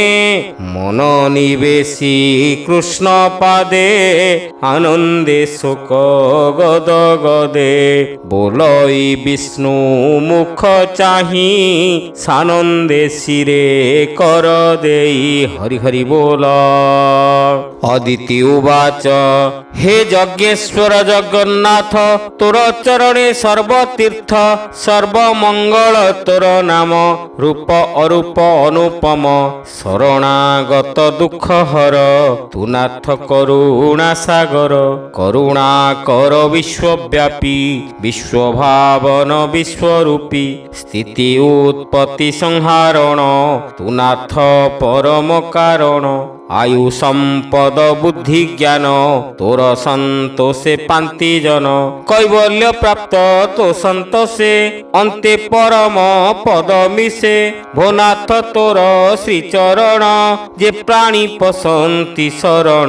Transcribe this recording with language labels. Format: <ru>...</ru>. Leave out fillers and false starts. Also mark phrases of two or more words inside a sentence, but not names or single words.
<or>ମନ ନିବେଶୀ କୃଷ୍ଣ ପାଦେ ଆନନ୍ଦେ ଶୋକ ଗଦ ଗଦେ। ବୋଲଇ ବିଷ୍ଣୁ ମୁଖ ଚାହି ସାନନ୍ଦେ ସିରେ କର ଦେଇ। ହରି ହରି ବୋଲ।</or> <sa>अदिति उवाच</sa> <or>ହେ ଯଜ୍ଞେଶ୍ୱର ଜଗନ୍ନାଥ ତୋର ଚରଣେ ସର୍ବତୀର୍ଥ ସର୍ବମଙ୍ଗଳ ତୋର ନାମ। ରୂପ ଅରୂପ ଅନୁପମ ଶରଣାଗତ ଦୁଖ ହର। ତୂ ନାଥ କରୁଣା ସାଗର। କରୁଣା କର ବିଶ୍ୱବ୍ୟାପୀ ବିଶ୍ୱଭାବନ ବିଶ୍ୱରୂପୀ। ସ୍ଥିତି ଉତ୍ପତ୍ତି ସଂହାରଣ ତୂ ନାଥ ପରମ କାରଣ। ଆୟୁ ସମ୍ପଦ ବୁଦ୍ଧି ଜ୍ଞାନ ତୋର ସନ୍ତୋଷେ ପାନ୍ତି ଜନ। କୈବଲ୍ୟ ପ୍ରାପ୍ତ ତୋ ସନ୍ତୋଷେ ଅନ୍ତେ ପରମ ପଦ ମିସେ। ଭୋନାଥ ତୋର ଶ୍ରୀଚରଣ ଜେ ପ୍ରାଣୀ ପସନ୍ତି ଶରଣ।</or>